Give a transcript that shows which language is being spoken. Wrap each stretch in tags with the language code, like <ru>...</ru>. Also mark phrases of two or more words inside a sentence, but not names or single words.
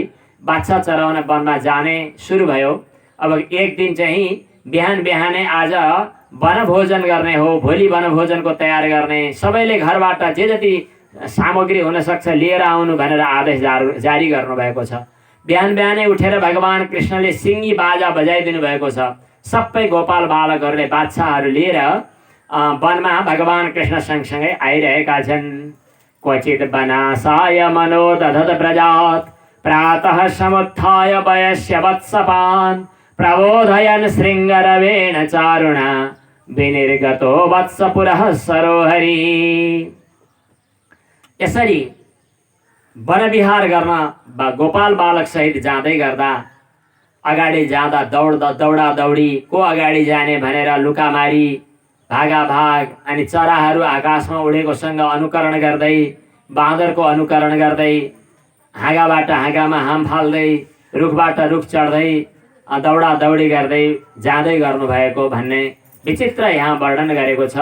<ne>बाछा चराउन वनमा जाने सुरु भयो। अब एक दिन चाहिँ बिहान बिहानै आज वनभोजन गर्ने हो, भोलि वनभोजनको तयार गर्ने, सबैले घरबाट जे जति सामग्री हुनसक्छ लिएर आउनु भनेर आदेश जारी गर्नुभएको छ। बिहान बिहानै उठेर भगवान कृष्णले सिङ्गी बाजा बजाइदिनु भएको छ। सबै गोपाल बालकहरूले बाछाहरू लिएर वनमा भगवान कृष्ण सँगसँगै आइरहेका छन्।</ne> <sa>क्वचित वनासाय मनोदधत प्रजात प्रातः समुत्थाय वयस्य वत्सपान् प्रबोधयन् शृङ्गरवेण चारुणा विनिर्गतो वत्स पुरः सरोहरि।</sa> <ne>यसरी वनविहार गर्न गोपाल बालक सहित जाँदै गर्दा अगाडि जाँदा दौडा दौडी, को अगाडि जाने भनेर लुकामारी, भागाभाग, अनि चराहरू आकाशमा उडेकोसँग अनुकरण गर्दै, बाँदरको अनुकरण गर्दै, हाँगाबाट हाँगामा हाम फाल्दै, रुखबाट रुख चढ्दै, दौडा दौडी गर्दै जाँदै गर्नुभएको भन्ने विचित्र यहाँ वर्णन गरेको छ।</ne>